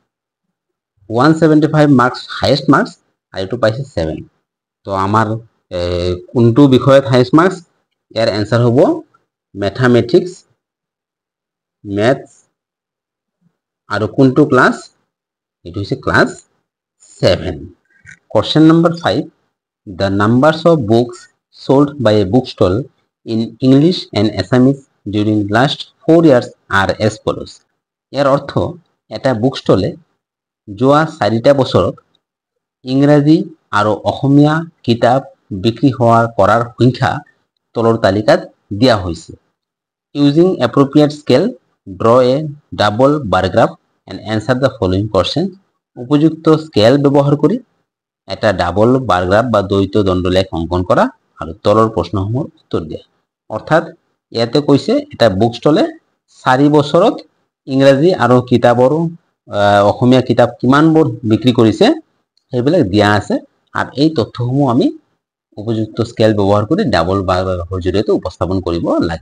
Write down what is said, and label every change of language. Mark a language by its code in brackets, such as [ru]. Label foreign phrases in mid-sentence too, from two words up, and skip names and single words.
[as] 175 [en] marks highest marks [as] আর এটো পাইছে 7 তো আমার কোনটো বিষয়ত [en] highest marks [as] ইয়াৰ आंसर হ'ব ম্যাথমেটিক্স ম্যাথস আৰু কোনটো ক্লাস এটো হৈছে ক্লাস 7 [en] question number 5 the numbers of books sold by a bookstall in English and Assamese during last 4 years are as follows [as] ইয়াৰ অৰ্থ এটা বুকষ্টলে যোৱা 4টা বছৰত ইংৰাজী আৰু অসমীয়া কিতাপ বিক্ৰী কৰাৰ সংখ্যা তলৰ তালিকাত দিয়া হৈছে [en] using appropriate scale draw a double bar graph and answer the following question [as] উপযুক্ত স্কেল ব্যৱহাৰ কৰি এটা [en] double bar graph [as] বা দ্বৈত দণ্ডলেখ অঙ্কন কৰা আৰু তলৰ প্ৰশ্নসমূহৰ উত্তৰ দিয়া অৰ্থাৎ ইয়াতে কৈছে এটা বুকষ্টলে 4 বছৰত ইংৰাজী আৰু কিতাপৰ অসমীয়া কিতাপ কিমানবোৰ বিক্ৰী কৰিছে সেইবিলাক দিয়া আছে আৰু এই তথ্যসমূহ আমি উপযুক্ত স্কেল ব্যৱহাৰ কৰি [en] double bar graphৰ [as] জৰিয়তে উপস্থাপন কৰিব লাগে